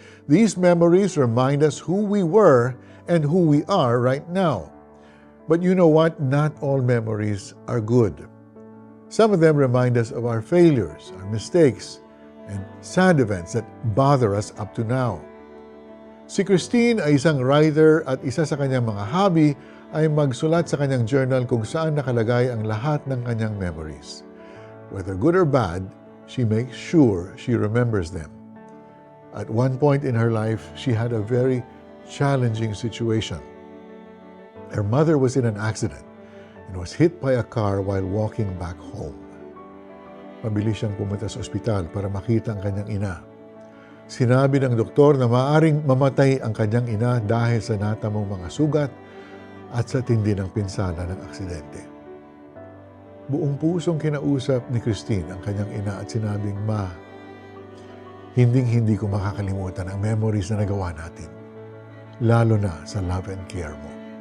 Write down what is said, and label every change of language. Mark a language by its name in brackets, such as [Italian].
[English] These memories remind us who we were and who we are right now. But you know what? Not all memories are good. Some of them remind us of our failures, our mistakes, and sad events that bother us up to now. [Filipino] Si Christine ay isang writer at isa sa kanyang mga hobby ay magsulat sa kanyang journal kung saan nakalagay ang lahat ng kanyang memories. [English] Whether good or bad, she makes sure she remembers them. At one point in her life, she had a very challenging situation. Her mother was in an accident and was hit by a car while walking back home. [Filipino] Mabilis siyang pumunta sa ospital para makita ang kanyang ina. Sinabi ng doktor na maaaring mamatay ang kanyang ina dahil sa natamong mga sugat at sa tindi ng pinsala ng aksidente. Buong pusong kinausap ni Christine ang kanyang ina at sinabing, "Ma, hinding-hindi ko makakalimutan ang memories na nagawa natin, lalo na sa [English] love and care [Filipino] mo."